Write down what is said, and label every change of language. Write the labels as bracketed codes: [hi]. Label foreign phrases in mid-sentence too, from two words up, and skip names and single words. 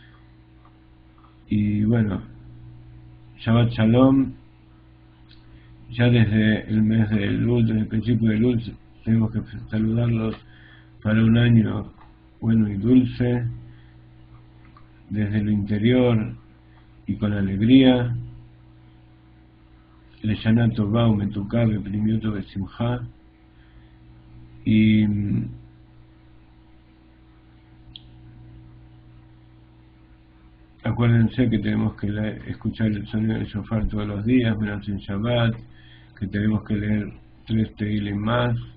[es] Y bueno, [he] שבת שלום. [es] Ya desde el mes de Elul, desde el principio de Elul, tenemos que saludarlos para un año bueno y dulce, desde lo interior y con alegría. [he] לשנה טובה ומתוקה בפנימיות בשמחה. [es] Y acuérdense que tenemos que escuchar el sonido del shofar todos los días, menos en Shabbat, que tenemos que leer 3 Teilim más.